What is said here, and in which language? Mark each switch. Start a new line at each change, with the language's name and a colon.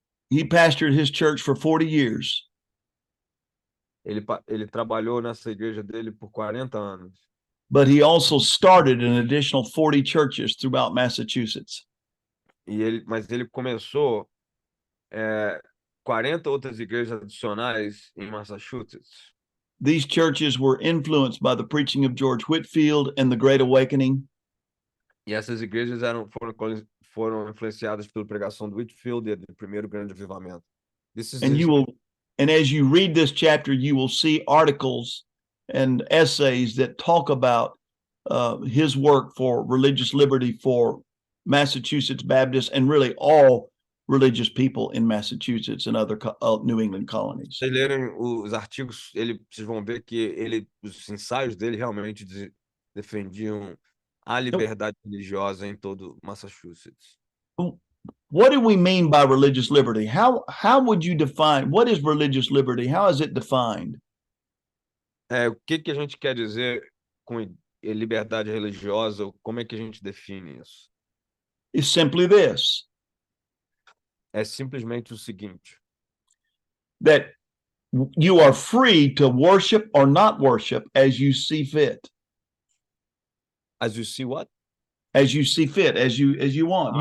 English: He pastored his church for 40 years.
Portuguese: Ele trabalhou nessa igreja dele por 40 anos.
English: But he also started an additional 40 churches throughout Massachusetts.
Portuguese: Mas ele começou 40 outras igrejas adicionais em Massachusetts.
English: These churches were influenced by the preaching of George Whitefield and the Great Awakening.
Portuguese: E essas igrejas foram influenciadas pela pregação do Whitefield e do primeiro grande avivamento.
English: And as you read this chapter, you will see articles and essays that talk about his work for religious liberty for Massachusetts Baptists and really all religious people in Massachusetts and other New England colonies.
Portuguese: Se lerem os artigos, vocês vão ver que os ensaios dele realmente defendiam a liberdade religiosa em todo Massachusetts.
English: What do we mean by religious liberty? How would you define what is religious liberty? How is it defined?
Portuguese: O que a gente quer dizer com liberdade religiosa? Como é que a gente define isso?
English: It's simply this.
Portuguese: É simplesmente o seguinte:
English: that you are free to worship or not worship as you see fit. As you see what? As you see fit, as you want.